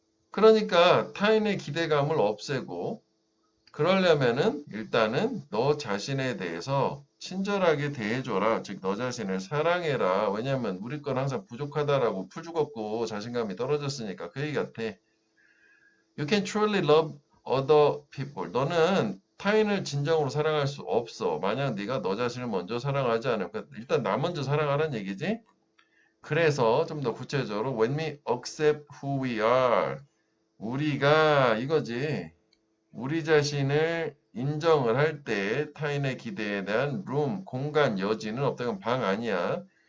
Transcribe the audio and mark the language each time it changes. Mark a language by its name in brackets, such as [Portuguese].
[Korean] 그러니까 타인의 기대감을 없애고, 그러려면은 일단은 너 자신에 대해서 친절하게 대해줘라. 즉, 너 자신을 사랑해라. 왜냐면 우리 건 항상 부족하다라고 풀 죽었고 자신감이 떨어졌으니까 그 얘기 같아. [English] You can truly love other people. [Korean] 너는 타인을 진정으로 사랑할 수 없어. 만약 네가 너 자신을 먼저 사랑하지 않으면 일단 나 먼저 사랑하라는 얘기지. 그래서 좀 더 구체적으로 [English] when we accept who we are [Korean] 우리가 이거지. 우리 자신을 인정을 할 때 타인의 기대에 대한 room, 공간, 여지는 없다. 이건 방 아니야.